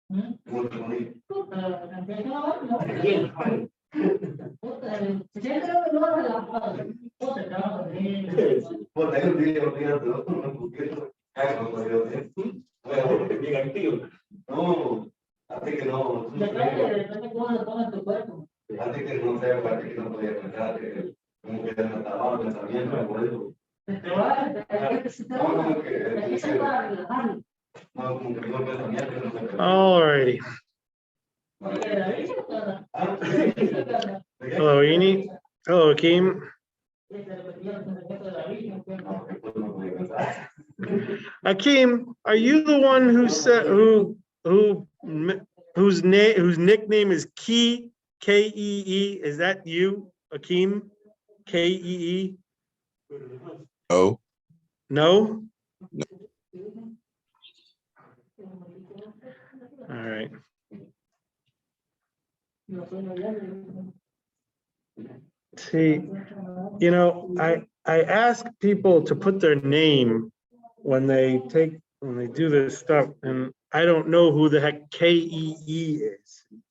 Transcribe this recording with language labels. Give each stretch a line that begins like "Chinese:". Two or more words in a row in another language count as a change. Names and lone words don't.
Spanish: No, así que no. Depende cómo lo pongas tu cuerpo. Así que no sé, parece que no podía pensar que como que te mataba el pensamiento por eso. Te va a relajar. No, como que no pensamiento, no sé.
English: Alrighty. Hello, Ini. Hello, Akeem. Akeem, are you the one who said whose nickname is Key K-E-E? Is that you, Akeem? K-E-E? No. No? All right. See, you know, I ask people to put their name when they do this stuff, and I don't know who the heck KEE is.